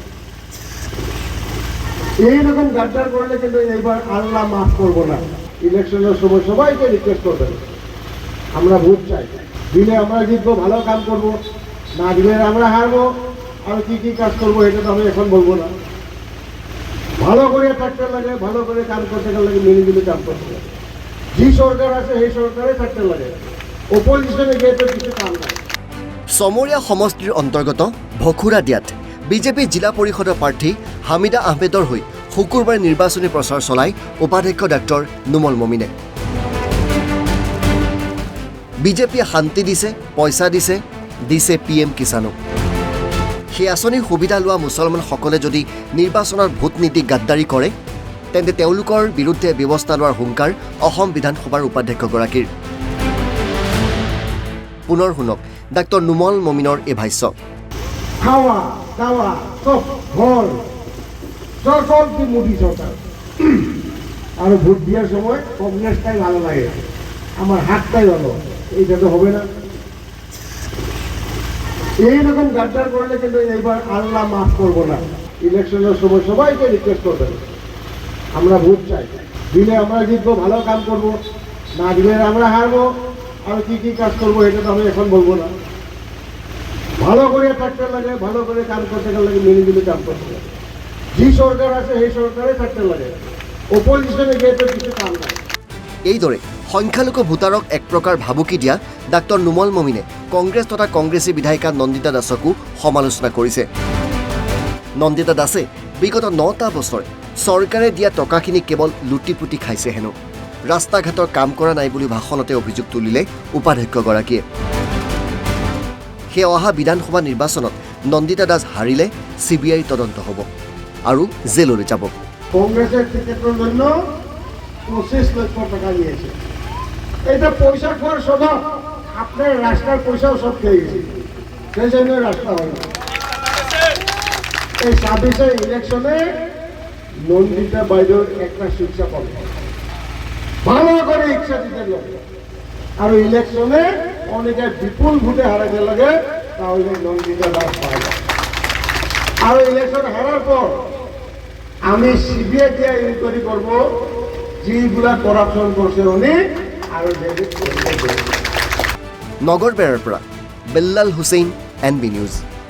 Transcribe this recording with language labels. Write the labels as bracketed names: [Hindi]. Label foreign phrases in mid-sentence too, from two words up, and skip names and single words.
[Bangla] এইরকম গাদ্দার করলে কিন্তু এইবার আল্লাহ মাফ করবো না ইলেকশনের সময় সবাইকে রিকোয়েস্ট করবেন আমরা ভোট চাই দিলে আমরা জিতবো ভালো কাম করব না দিলে আমরা হারবো আর কি কাজ করবো এটা তো আমি এখন বলবো না ভালো করে থাকতে লাগে ভালো করে কাম করতে লাগে মিলিমিলি কাম করতে লাগে যে সরকার আছে সেই সরকারে থাকতে লাগে অপোজিশনে গিয়ে তো কিছু কাম নাই [Assamese] সমৰীয়া সমষ্টিৰ অন্তৰ্গত ভখুৰা দিয়াত বিজেপি জিলা পৰিষদৰ প্ৰাৰ্থী হামিদা আহমেদৰ হৈ শুকুৰবাৰে নিৰ্বাচনী প্ৰচাৰ চলাই উপাধ্যক্ষ ডাক্তৰ নুমল মমিনে বিজেপিয়ে শান্তি দিছে পইচা দিছে দিছে PM কিষাণো সেই আঁচনিৰ সুবিধা লোৱা মুছলমানসকলে যদি নিৰ্বাচনৰ ভোট নীতি গাদ্দাৰী কৰে তেন্তে তেওঁলোকৰ বিৰুদ্ধে ব্যৱস্থা লোৱাৰ হুংকাৰ অসম বিধানসভাৰ উপাধ্যক্ষগৰাকীৰ পুনৰ শুনক ডাক্তৰ নুমল মমিনৰ এই ভাষ্য [Bangla] খাওয়া দাওয়া সব ভল সব কি মোদী সরকার আর ভোট দেওয়ার সময় কংগ্রেসটাই ভালো লাগে আমার হাতটাই ভালো এইটা তো হবে না এইরকম গাদ্দার করলে কিন্তু এইবার আল্লাহ মাফ করবো না ইলেকশনের সময় সবাইকে রিকোয়েস্ট করবেন আমরা ভোট চাই দিলে আমরা জিতবো ভালো কাম করব না দিলে আমরা হারবো আর কি কাজ করবো এটা তো আমি এখন বলবো না ভালো করে থাকতে লাগে ভালো করে কাম করতে লাগে মিলিমিলি কাম করতে লাগে যে সরকার আছে সেই সরকারে থাকতে লাগে অপোজিশনে গিয়ে তো কিছু কাম নাই [Assamese] এইদৰে সংখ্যালঘু ভোটাৰক এক প্ৰকাৰ ভাবুকি দিয়া ডাক্তৰ নুমল মমিনে কংগ্ৰেছ তথা কংগ্ৰেছী বিধায়িকা নন্দিতা দাসকো সমালোচনা কৰিছে নন্দিতা দাসে বিগত 9টা বছৰ চৰকাৰে দিয়া টকাখিনি কেৱল লুটিপুটি খাইছে হেনো ৰাস্তা ঘাটৰ কাম কৰা নাই বুলি ভাষণতে অভিযোগ তুলিলে উপাধ্যক্ষগৰাকীয়ে সেই অহা বিধানসভা নিৰ্বাচনত নন্দিতা দাস হাৰিলে CBI তদন্ত হ'ব আৰু জেললৈ যাব [Bangla] কংগ্রেসের টিকেটের জন্য 25 লক্ষ টাকা নিয়েছে এটা পয়সা খাওয়ার স্বভাব আপনার রাস্তার পয়সাও সব খেয়ে গেছে সেই জন্য রাস্তা হয় না এই 26 ইলেকশনে নন্দিতা বাইরের একটা শিক্ষা পাবে ভালো করে ইচ্ছা দিতে লাগে আর ইলেকশনে অনেকে বিপুল ভোটে হারাতে লাগে তাহলে নন্দিতা দাস পায় আর ইলেকশন হারার পর আমি CBI দিয়ে ইনকোয়ারি করব যেগুলা করাপশন করছে উনি আর [Assamese] নগৰবেৰাৰ পৰা বেল্লাল হুছেইন NB নিউজ